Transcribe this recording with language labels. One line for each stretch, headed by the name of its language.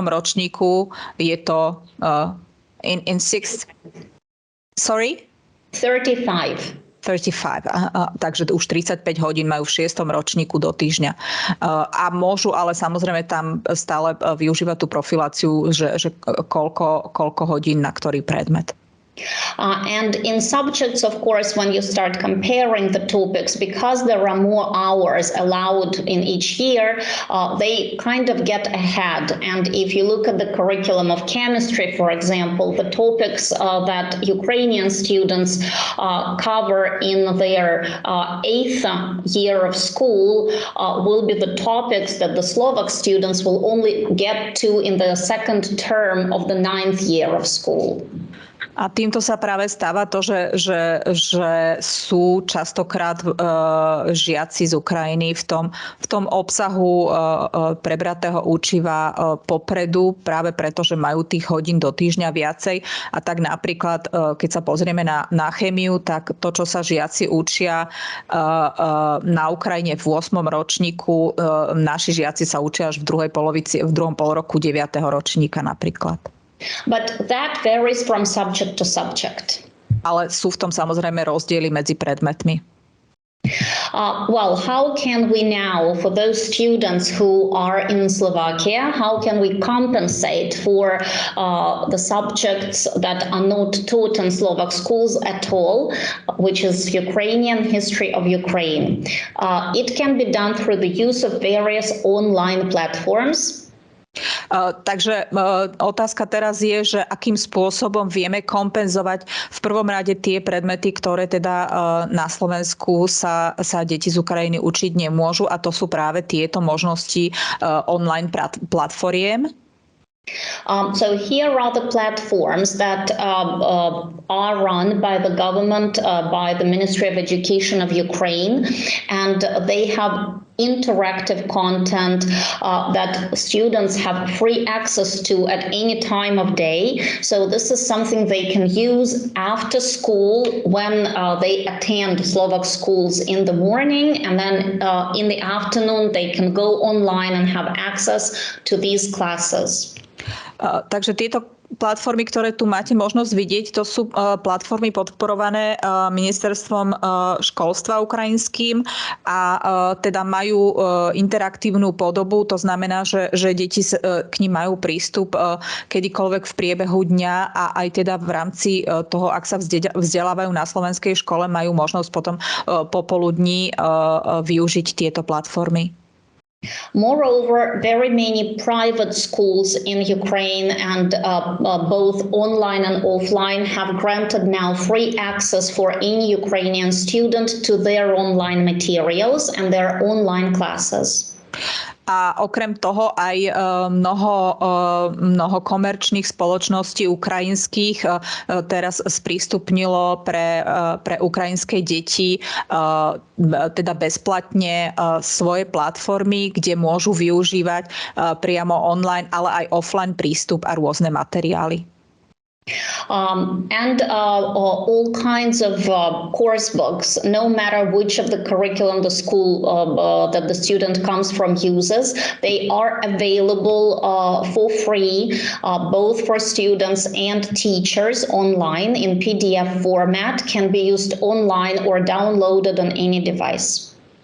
Slovak: ročníku je to
English: in 6th. Sorry?
Slovak: 35. 35. Takže už 35 hodín majú v 6. ročníku do týždňa. A môžu ale samozrejme tam stále využívať tú profiláciu, že koľko hodín na ktorý predmet.
English: And in subjects, of course, when you start comparing the topics, because there are more hours allowed in each year, they kind of get ahead. And if you look at the curriculum of chemistry, for example, the topics that Ukrainian students cover in their 8th year of school will be the topics that the Slovak students will only get to in the second term of the 9th year of school.
Slovak: A týmto sa práve stáva to, že sú častokrát žiaci z Ukrajiny v tom obsahu prebratého učiva popredu, práve preto, že majú tých hodín do týždňa viacej. A tak napríklad, keď sa pozrieme na chémiu, tak to, čo sa žiaci učia na Ukrajine v 8. ročníku, naši žiaci sa učia až v druhom polroku 9. ročníka napríklad.
English: But that varies from subject to subject.
Slovak: Ale sú v tom samozrejme rozdiely medzi predmetmi.
English: Well, how can we now, for those students who are in Slovakia, how can we compensate for the subjects that are not taught in Slovak schools at all, which is Ukrainian history of Ukraine? It can be done through the use of various online platforms.
Slovak: Takže otázka teraz je, že akým spôsobom vieme kompenzovať v prvom rade tie predmety, ktoré teda na Slovensku sa deti z Ukrajiny učiť nemôžu, a to sú práve tieto možnosti online platformiem.
English: So here are the platforms that are run by the government, by the Ministry of Education of Ukraine, and they have interactive content that students have free access to at any time of day. So this is something they can use after school when they attend Slovak schools in the morning, and then in the afternoon they can go online and have access to these classes.
Slovak: Takže tieto platformy, ktoré tu máte možnosť vidieť, to sú platformy podporované ministerstvom školstva ukrajinským a teda majú interaktívnu podobu. To znamená, že deti k nim majú prístup kedykoľvek v priebehu dňa a aj teda v rámci toho, ak sa vzdelávajú na slovenskej škole, majú možnosť potom popoludní využiť tieto platformy.
English: Moreover, very many private schools in Ukraine and both online and offline have granted now free access for any Ukrainian student to their online materials and their online classes.
Slovak: A okrem toho aj mnoho komerčných spoločností ukrajinských teraz sprístupnilo pre ukrajinské deti teda bezplatne svoje platformy, kde môžu využívať priamo online, ale aj offline prístup a rôzne materiály.
English: And all kinds of course books, no matter which of the curriculum the school that the student comes from uses, they are available for free, both for students and teachers online in PDF format, can be used online or downloaded on any device.